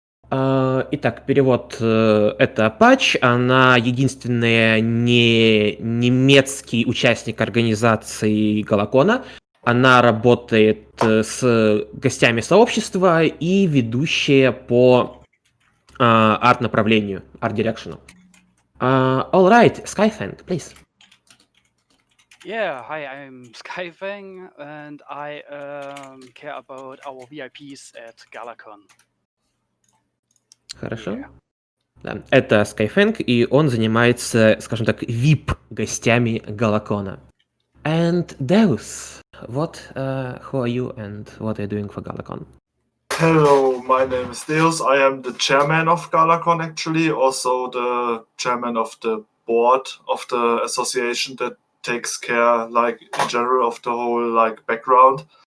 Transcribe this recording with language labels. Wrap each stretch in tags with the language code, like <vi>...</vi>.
<ru>Итак, перевод это Пач, она единственная не немецкий участник организации Галакона. Она работает с гостями сообщества и ведущая по арт-направлению, арт-дирекшену.</ru> <en>All right, Skyshank, please. Yeah, hi, I'm Skyshank and I care about our VIPs at GalaCon.</en> <ru>Хорошо.</ru> <en>Yeah.</en> <ru>Да. Это Скайфэнк, и он занимается, скажем так, VIP-гостями Галакона.</ru> <en>And Deus, who are you and what are you doing for Galacon? Hello, my name is Deus. I am the chairman of GalaCon, actually, also the chairman of the board of the association that takes care, like, in general, of the whole, like, background.</en>